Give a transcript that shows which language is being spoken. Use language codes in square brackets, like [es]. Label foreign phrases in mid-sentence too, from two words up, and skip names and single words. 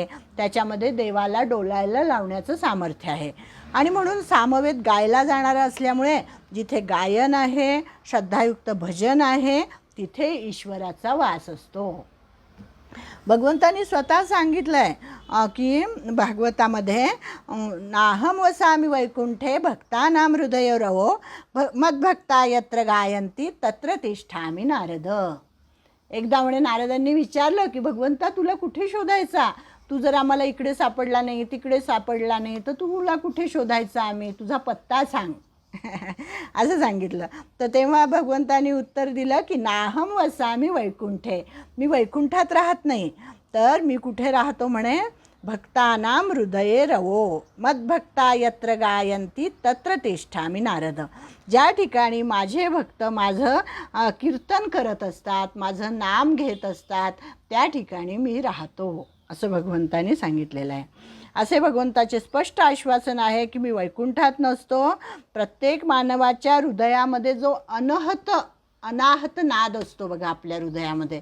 [mr] त्याच्यामध्ये देवाला डोलायला लावण्याचं सामर्थ्य आहे. आणि म्हणून सामवेद गायला जाणारा असल्यामुळे जिथे गायन आहे, श्रद्धायुक्त भजन आहे, तिथे ईश्वराचा वास असतो. भगवंतांनी स्वतः सांगितलं आहे की भागवतामध्ये [sa] नाहम वसामि वैकुंठे भक्तानां हृदयोरवो मद्भक्ता यत्र गायन्ति तत्र तिष्ठामि नारद. [mr] एकदा म्हणे नारदांनी विचारलं की भगवंता तुला कुठे शोधायचा? तू जर आम्हाला इकडे सापडला नाही, तिकडे सापडला नाही, तर तुला कुठे शोधायचा आम्ही? तुझा पत्ता सांग असं सांगितलं. तर तेव्हा भगवंतानी उत्तर दिलं की [sa] नाहम वसामि वैकुंठे. [mr] मी वैकुंठात राहत नाही, तर मी कुठे राहतो म्हणे? [sa] भक्तानां हृदये रवो मद्भक्ता यत्र गायन्ति तत्र तिष्ठामि नारद. [mr] ज्या ठिकाणी माझे भक्त माझं कीर्तन करत असतात, माझं नाम घेत असतात, त्या ठिकाणी मी राहतो असं भगवंतानी सांगितलेलं आहे. असे भगवंताचे स्पष्ट आश्वासन आहे की मी वैकुंठात नसतो. प्रत्येक मानवाच्या हृदयामध्ये जो अनाहत नाद असतो बघा आपल्या हृदयामध्ये.